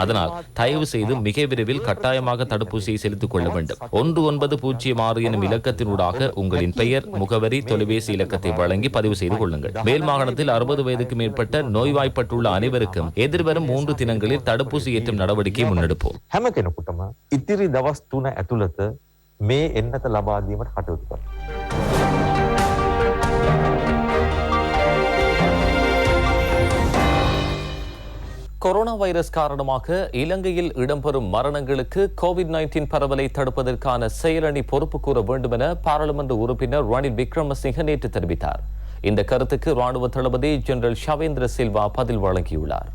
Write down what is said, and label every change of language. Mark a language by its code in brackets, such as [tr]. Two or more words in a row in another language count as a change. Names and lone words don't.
[ta] அதனால் தயவு செய்து மிக விரைவில் கட்டாயமாக தடுப்பூசியை செலுத்திக் கொள்ள வேண்டும். 1906 எனும் இலக்கத்தினூடாக உங்களின் பெயர், முகவரி, தொலைபேசி இலக்கத்தை வழங்கி பதிவு செய்து கொள்ளுங்கள். மேல் மாகாணத்தில் 60 வயதுக்கு மேற்பட்ட நோய்வாய்ப்பட்டுள்ள அனைவருக்கும் எதிர்வரும் 3 தினங்களில் தடுப்பூசி ஏற்றும் நடவடிக்கை முன்னெடுப்போம். [si] හැම කෙනෙකුටම ඉතිරි දවස් 3 ඇතුළත මේ එන්නත ලබා දීමට කටයුතු කරනවා. [ta] கொரோனா வைரஸ் காரணமாக இலங்கையில் இடம்பெறும் மரணங்களுக்கு கோவிட்-19 பரவலை தடுப்பதற்கான செயலணி பொறுப்பு கூற வேண்டும் என பாராளுமன்ற உறுப்பினர் ரணில் விக்ரமசிங்க நேற்று தெரிவித்தார். இந்த கருத்துக்கு ராணுவ தளபதி ஜெனரல் ஷவேந்திர சில்வா பதில் வழங்கியுள்ளார்.